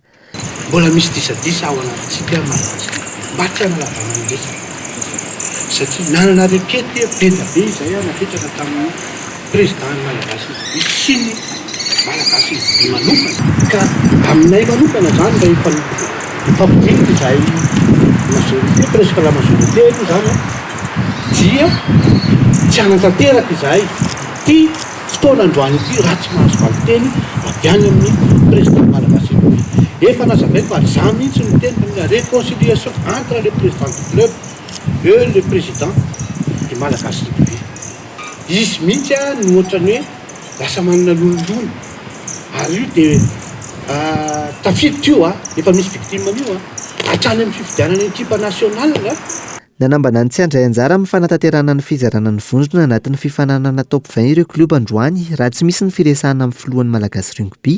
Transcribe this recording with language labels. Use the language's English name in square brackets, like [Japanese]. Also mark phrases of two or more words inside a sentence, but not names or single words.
[Malagasy] Mbola misy disadisa ao anatintsika malagasy mba tsy analavana ny resaka satria nanana rekety be da be izay napetraka tamin'ny président malagasy sy ny malagasy manokana ka aminay manokana zany mba ifampidinitra izay [French] majorité presque la majorité [Malagasy] zany dia tsy anatanteraka izay ty fotoana androany ity raha tsy mahazo valiteny avy any amin'ny président malagasy efa nazavaiko ary za mihitsy ny teny [French] la réconciliation entre le président du club et le président du Malagasy Rugby. [Malagasy] Izy mihitsy no ohatrany hoe lasa manana lololony ary io dia tafiditra io efa misy victime io hatrany amin'ny fifidianana ekipa nationale. Nanambana ny tsy andray anjara amin'ny fanatanterahana ny fizarana ny vondrona anatin'ny fifananana top 20 ireo kluba androany raha tsy misy ny firesahana amin'ny filohan'ny Malagasy Rugby.